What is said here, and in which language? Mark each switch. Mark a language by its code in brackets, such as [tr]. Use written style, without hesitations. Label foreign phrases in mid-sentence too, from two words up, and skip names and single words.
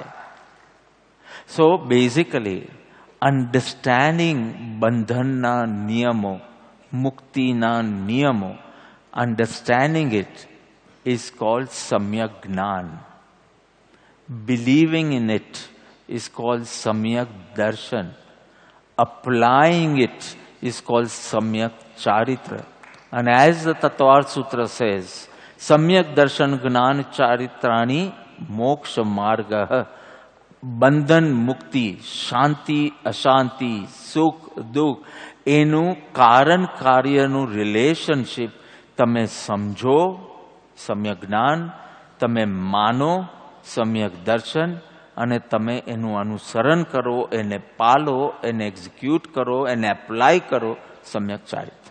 [en] so basically understanding [gu] બંધનના નિયમો, મુક્તિના નિયમો, [en] understanding it is called સમ્યક જ્ઞાન. believing in it is called Samyak Darshan. Applying it is called Samyak Charitra. And as the Tattvartha Sutra says, [sa] सम्यक् दर्शन ज्ञान चारित्राणि मोक्ष मार्ग. [gu] બંધન મુક્તિ, શાંતિ અશાંતિ, સુખ દુઃખ, એનું કારણ કાર્યનું રિલેશનશિપ તમે સમજો, સમ્યક જ્ઞાન, તમે માનો, સમ્યક દર્શન, અને તમે એનું અનુસરણ કરો, એને પાલો, એને એક્ઝિક્યુટ કરો, એને એપ્લાય કરો, સમ્યક ચારિત્ર.